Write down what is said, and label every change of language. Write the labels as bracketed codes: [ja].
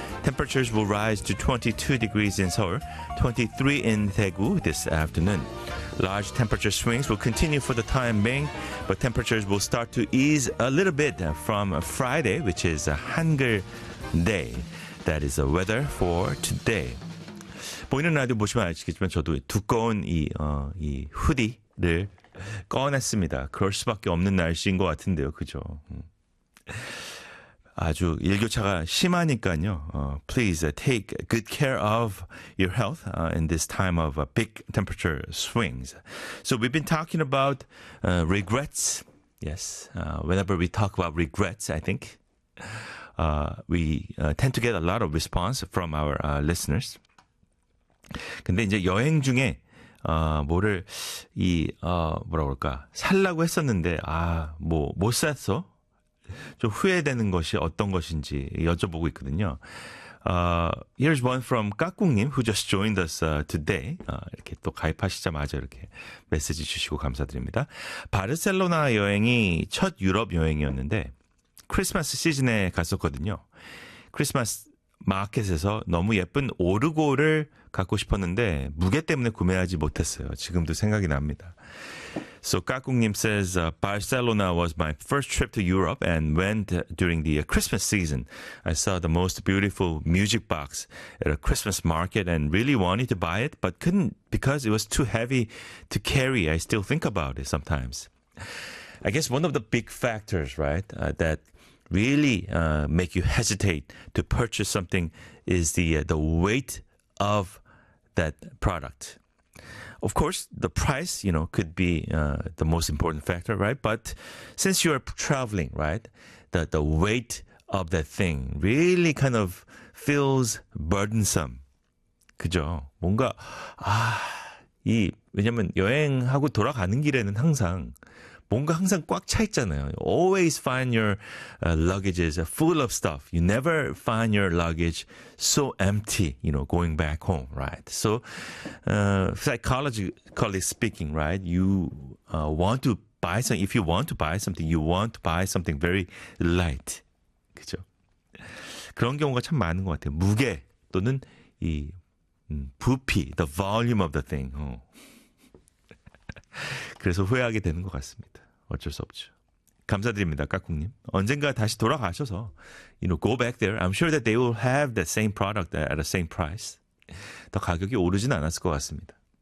[en] Temperatures will rise to 22 degrees in Seoul, 23 in Daegu this afternoon. Large temperature swings will continue for the time being, but temperatures will start to ease a little bit from Friday, which is a Hangul day. That is the weather for today. [ko] 보이는 라디오 보시면 아시겠지만 저도 두꺼운 이 후디를 꺼냈습니다. 그럴 수밖에 없는 날씨인 것 같은데요. 그죠? 아주 일교차가 심하니까요. [en] Please take good care of your health in this time of big temperature swings. So we've been talking about regrets. Yes, whenever we talk about regrets, I think we tend to get a lot of response from our listeners. [ko] 근데 이제 여행 중에 뭐를 이 뭐라고 할까 살라고 했었는데 아 뭐 못 샀어. 좀 후회되는 것이 어떤 것인지 여쭤보고 있거든요. [en] Here's one from 까꿍님 who just joined us today. [ko] 이렇게 또 가입하시자마자 이렇게 메시지 주시고 감사드립니다. 바르셀로나 여행이 첫 유럽 여행이었는데 크리스마스 시즌에 갔었거든요. 크리스마스 마켓에서 너무 예쁜 오르골을 갖고 싶었는데 무게 때문에 구매하지 못했어요. 지금도 생각이 납니다. [en] So 까꿍님 says, Barcelona was my first trip to Europe and went during the Christmas season. I saw the most beautiful music box at a Christmas market and really wanted to buy it, but couldn't because it was too heavy to carry. I still think about it sometimes. I guess one of the big factors, right, that really make you hesitate to purchase something is the weight of that product. Of course, the price, you know, could be the most important factor, right? But since you are traveling, right, the weight of that thing really kind of feels burdensome. [ko] 그죠? 뭔가 아, 이 왜냐면 여행하고 돌아가는 길에는 항상 뭔가 항상 꽉 차 있잖아요. [en] You always find your luggages full of stuff. You never find your luggage so empty, you know, going back home, right? So, psychologically speaking, right, you want to buy something. If you want to buy something, you want to buy something very light. [ko] 그죠? 그런 경우가 참 많은 것 같아요. 무게 또는 이 부피, the volume of the thing. 어. 그래서 후회하게 되는 것 같습니다. 어쩔 수 없죠. 감사드립니다, 까꿍님. 언젠가 다시 돌아가셔서, you know, go back there. [en] I'm sure that they will have the same product at the same price. [ko] 더 가격이 오르진 않았을 것 같습니다.